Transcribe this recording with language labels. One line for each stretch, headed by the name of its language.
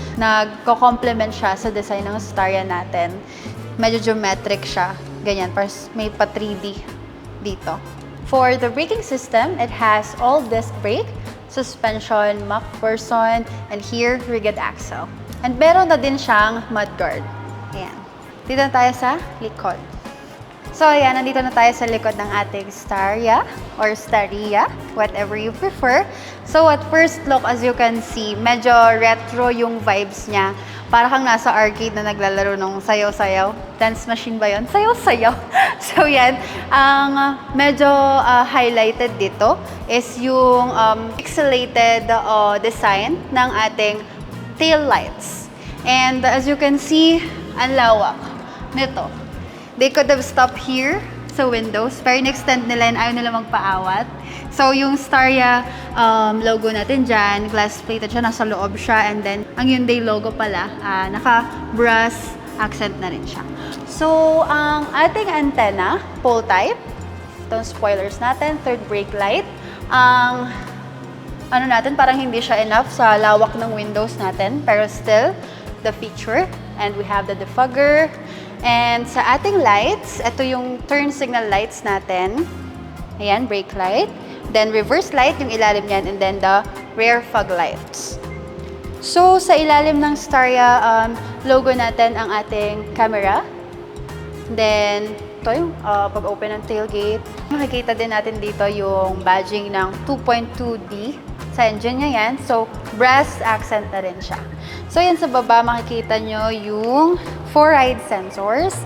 Filipino: Nagko-complement siya sa design ng Staria natin. Medyo geometric siya. Ganyan, may pa 3D dito.
English: For the braking system, it has all-disc brake, suspension, MacPherson, and here, rigid axle.
Filipino: And meron na din siyang mudguard. Ayan. Dito na tayo sa likod. So, ayan, nandito na tayo sa likod ng ating Staria or Staria,
English: whatever you prefer.
Filipino: So, at first look,
English: as you can see,
Filipino: medyo retro yung vibes niya. Para kang nasa arcade na naglalaro ng sayaw-sayaw. Dance machine ba yun? Sayaw-sayaw. So, yan. Ang medyo highlighted dito is yung pixelated design ng ating tail lights. And as you can see, ang lawak nito.
English: They could have stopped here
Filipino: sa windows, pero in-extend nila and ayaw nila magpaawat. So, yung Staria logo natin dyan, glass plated siya, nasa loob siya, and then, ang Hyundai logo pala, naka-brass accent na rin siya. So, ang ating antenna, pole type, itong spoilers natin, third brake light, ang ano natin, parang hindi siya enough sa lawak ng windows natin, pero still,
English: the feature, and we have the defogger.
Filipino: And sa ating lights, ito yung turn signal lights natin. Ayan, brake light.
English: Then reverse light,
Filipino: yung ilalim niyan,
English: and then the rear fog lights.
Filipino: So, sa ilalim ng Staria logo natin ang ating camera. Then, ito yung pag-open ng tailgate. Makikita din natin dito yung badging ng 2.2D sa engine niya yan. So, brass accent na rin siya. So, yan sa baba, makikita nyo yung 4 ride sensors.